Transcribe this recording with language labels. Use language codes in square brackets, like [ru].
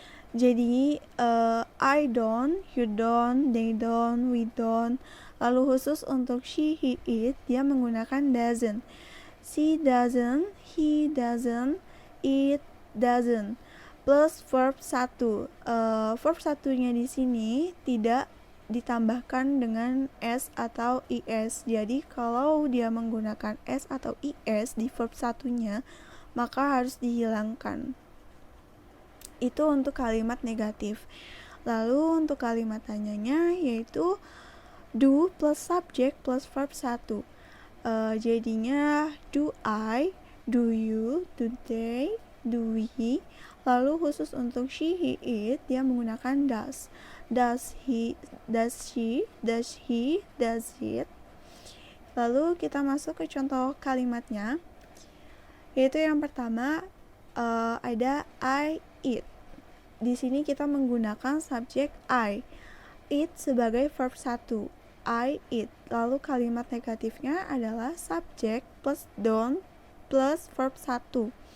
[id] Jadi, [en] I don't, you don't, they don't, we don't. [id] Lalu khusus untuk she, he, it, dia menggunakan doesn't. [en] She doesn't, he doesn't, it doesn't. Plus verb 1. [id] Verb satunya di sini tidak ditambahkan dengan s atau is. Jadi kalau dia menggunakan s atau is di verb satunya, maka harus dihilangkan. Itu untuk kalimat negatif. Lalu untuk kalimat tanyanya yaitu do plus subject plus verb 1. Jadinya [en] do I, do you, do they, do we. [id] Lalu khusus untuk she, he, it, dia menggunakan does. [en] Does he, does she, does he, does it. [id] Lalu kita masuk ke contoh kalimatnya, yaitu yang pertama ada I eat. Di sini kita menggunakan subjek I. Eat sebagai verb 1. [en] I eat. [id] Lalu kalimat negatifnya adalah subjek plus don't plus verb 1.